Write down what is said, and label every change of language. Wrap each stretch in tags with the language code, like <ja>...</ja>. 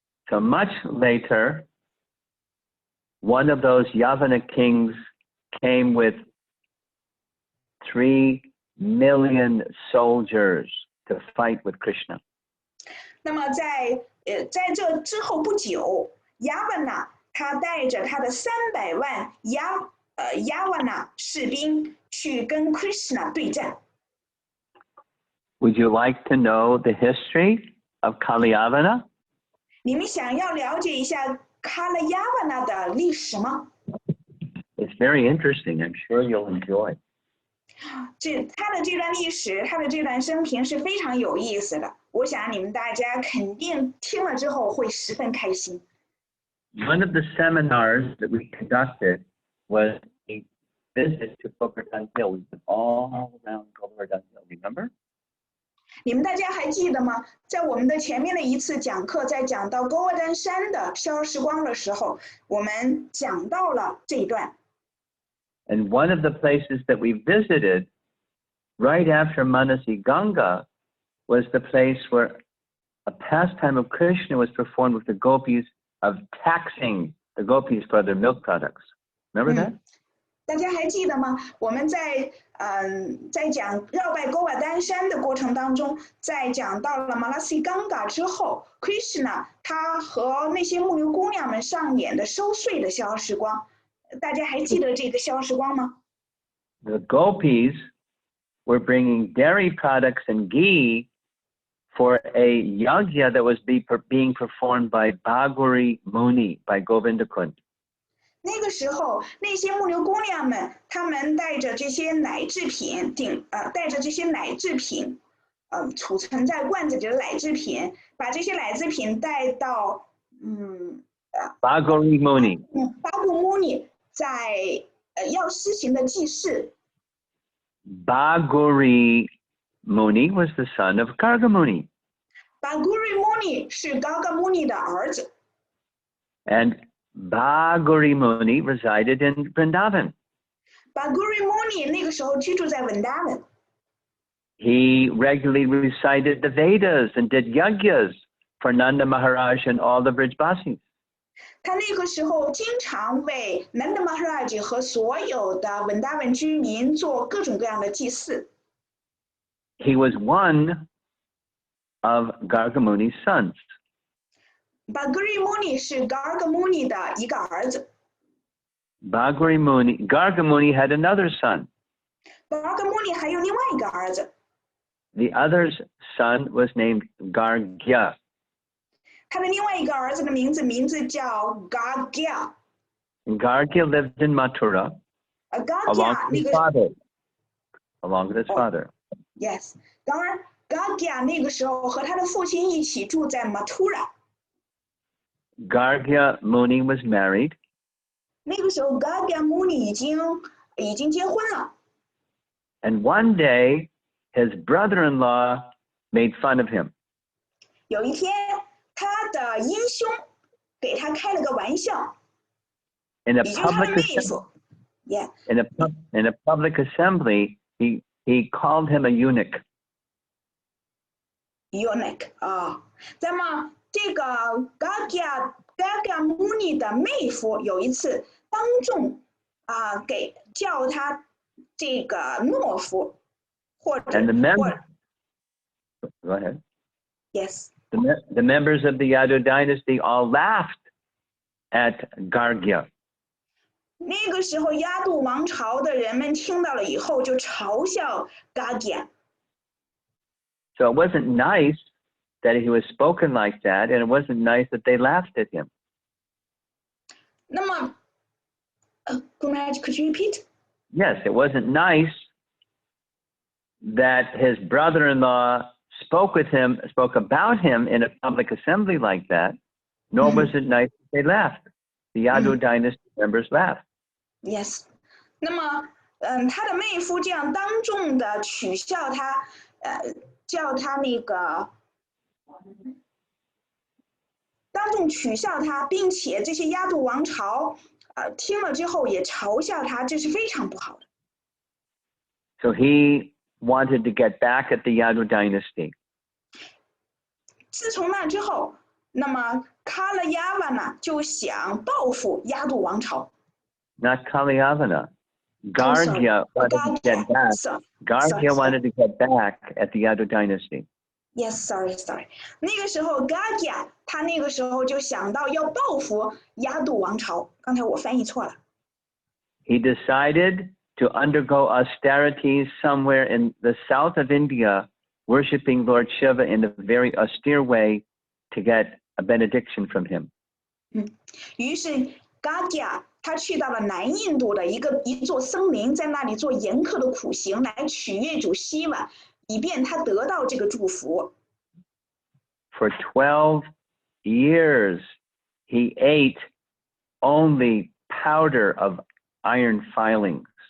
<en>So much later, one of those Yavana kings came with 3 million soldiers to fight with Krishna.</en> <zh>那么在这之后不久，亚瓦纳他带着他的300万亚瓦纳士兵去跟 Krishna 对战。</zh> <en>Would you like to know the history of Kalyavana?</en> <zh>你们想要了解一下卡拉亚瓦纳的历史吗？</zh> <en>It's very interesting. I'm sure you'll enjoy.</en> <zh>他的这段历史，他的这段生平是非常有意思的。我想你们大家肯定听了之后会十分开心。</zh> <en>One of the seminars that we conducted was a visit to Govardhan Hill. We went all around Govardhan Hill. Remember?</en> <zh>你们大家还记得吗？在我们的前面的一次讲课，在讲到勾尔丹山的飘时光的时候，我们讲到了这一段。</zh> <en>And one of the places that we visited right after Manasi Ganga was the place where a pastime of Krishna was performed with the gopis of taxing the gopis for their milk products. Remember that?</en> <zh>大家还记得吗？我们在讲绕拜勾瓦丹山的过程当中，在讲到了马拉西冈嘎之后 ，Krishna 他和那些牧牛姑娘们上演的收税的消时光，大家还记得这个消时光吗？</zh> <en>The gopis were bringing dairy products and ghee for a yajna that was being performed by Bhagwari Muni, by Govindakund.</en> <zh>那个时候，那些牧牛姑娘们，她们带着这些奶制品，带着这些奶制品，储存在罐子里的奶制品，把这些奶制品带到</zh> <en>Bhagwari Muni.</en> <zh>巴布穆尼在要施行的祭祀。</zh> <en>Bhagwari Muni was the son of Garga Muni.</en> <zh>Bhagwari Muni 是 Garga Muni 的儿子。</zh> <en>And Bhagwari Muni resided in Vrindavan.</en> <zh>Bhagwari Muni 那个时候居住在文达文。</zh> <en>He regularly recited the Vedas and did yajnas for Nanda Maharaj and all the Brijbasis.</en> <zh>他那个时候经常为 Nanda Maharaj 和所有的文达文居民做各种各样的祭祀。</zh> <en>He was one of Garga Muni's sons.</en> <zh>Bhagwari Muni 是 Garga Muni 的一个儿子。</zh> <en>Garga Muni had another son.</en> <zh>Garga Muni 还有另外一个儿子。</zh> <en>The other's son was named Gargya.</en> <zh>他的另外一个儿子的名字叫 Gargya。</zh> <en>Gargya lived in Mathura along with his father. Along with his father. Yes.</en> <zh>当然 Gargya 那个时候和他的父亲一起住在 Mathura。</zh> <en>Gargya Muni was married.</en> <zh>那个时候 Gargya Muni 已经结婚了。</zh> <en>And one day, his brother-in-law made fun of him.</en> <zh>有一天，他的英兄给他开了个玩笑。</zh> <en>In a</en> <zh>也就是他的妹夫。</zh> <en>Yeah. In a public assembly, he called him a eunuch.</en> <zh>Eunuch 啊，那么这个 Gargya Muni 的妹夫有一次当众叫他这个懦夫，或者</zh> <en>Go ahead. Yes. The members of the Yadu dynasty all laughed at Gargya.</en> <zh>那个时候，亚度王朝的人们听到了以后就嘲笑 Gargya。</zh> <en>So it wasn't nice that he was spoken like that, and it wasn't nice that they laughed at him.</en> <zh>那么</zh> <en>could you repeat? Yes, it wasn't nice that his brother-in-law spoke about him in a public assembly like that, nor was it nice that they laughed. The Yadu dynasty members laughed. Yes.</en> <zh>那么，他的妹夫这样当众的取笑他，叫他那个，当众取笑他，并且这些亚度王朝，听了之后也嘲笑他，这是非常不好的。</zh> <en>So he wanted to get back at the Yadu dynasty.</en> <zh>自从那之后，那么Kalyavana就想报复亚度王朝。</zh> <en>Not Kalyavana. Gargya wanted to get back. Gargya wanted to get back at the Yadu dynasty. Yes, sorry。</en> <zh>那个时候 Gagya 他那个时候就想到要报复亚度王朝，刚才我翻译错了。</zh> <en>He decided to undergo austerities somewhere in the south of India, worshiping Lord Shiva in a very austere way to get a benediction from him.</en> <zh>于是 Gagya 他去到了南印度的一座森林，在那里做严苛的苦行来取悦主希瓦，以便他得到这个祝福。</zh> <en>For 12 years, he ate only powder of iron filings.</en>